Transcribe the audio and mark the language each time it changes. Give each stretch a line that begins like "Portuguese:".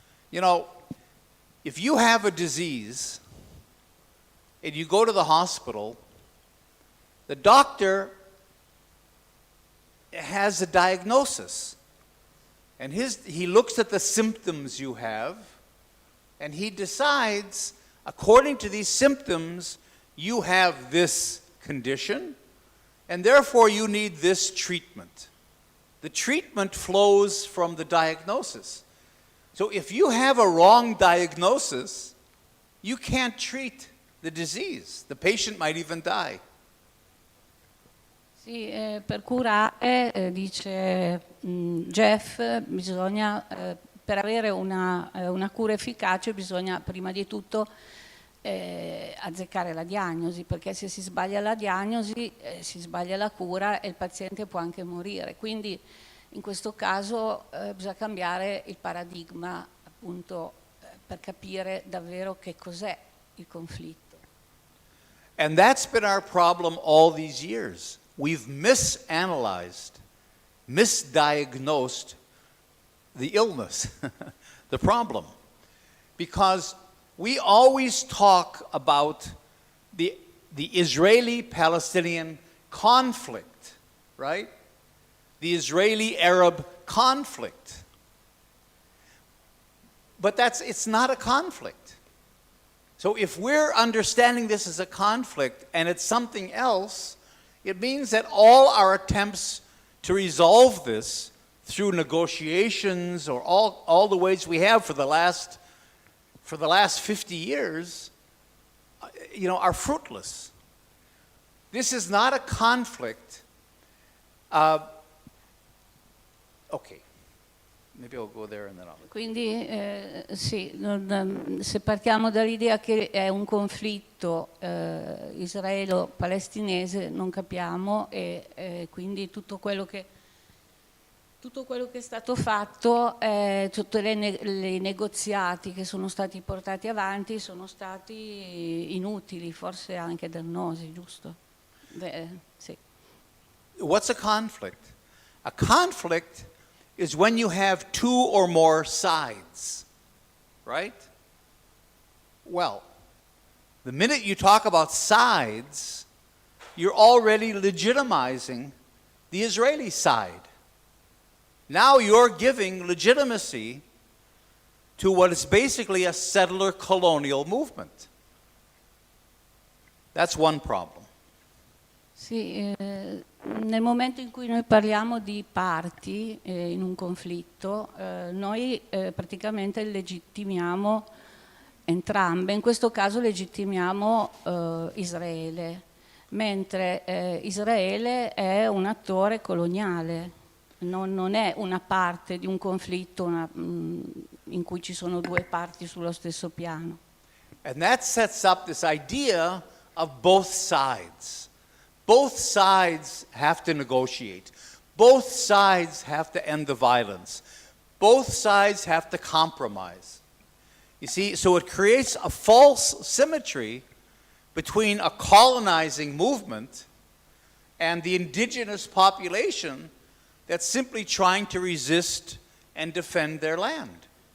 English: You know, if you have a disease and you go to the hospital, the doctor has a diagnosis, and he looks at the symptoms you have, and he decides, according to these symptoms, you have this condition, and therefore you need this treatment. The treatment flows from the diagnosis. So if you have a wrong diagnosis, you can't treat the disease. The patient might even die.
Italian: Sì, per curare, dice Jeff, bisogna, per avere una cura efficace bisogna prima di tutto azzeccare la diagnosi, perché se si sbaglia la diagnosi si sbaglia la cura e il paziente può anche morire. Quindi in questo caso bisogna cambiare il paradigma, appunto, per capire davvero che cos'è il conflitto.
English: And that's been our problem all these years. We've misanalyzed, misdiagnosed the illness, the problem. Because we always talk about the Israeli-Palestinian conflict, right? The Israeli-Arab conflict. But it's not a conflict. So if we're understanding this as a conflict and it's something else, it means that all our attempts to resolve this through negotiations or all the ways we have for the last 50 years, are fruitless. This is not a conflict. Okay. Maybe I'll go there and then I'll...
Italian: Quindi sì, se partiamo dall'idea che è un conflitto israelo-palestinese non capiamo e quindi tutto quello che è stato fatto, tutti i negoziati che sono stati portati avanti sono stati inutili, forse anche dannosi, giusto? Sì.
English: What's a conflict? A conflict is when you have two or more sides, right? Well, the minute you talk about sides, you're already legitimizing the Israeli side. Now you're giving legitimacy to what is basically a settler colonial movement. That's one problem.
Italian: Sì, nel momento in cui noi parliamo di parti in un conflitto, noi praticamente legittimiamo entrambe. In questo caso legittimiamo Israele, mentre Israele è un attore coloniale, non è una parte di un conflitto in cui ci sono due parti sullo stesso piano.
English: And that sets up this idea of both sides. Both sides have to negotiate. Both sides have to end the violence. Both sides have to compromise. You see, so it creates a false symmetry between a colonizing movement and the indigenous population that's simply trying to resist and defend their land.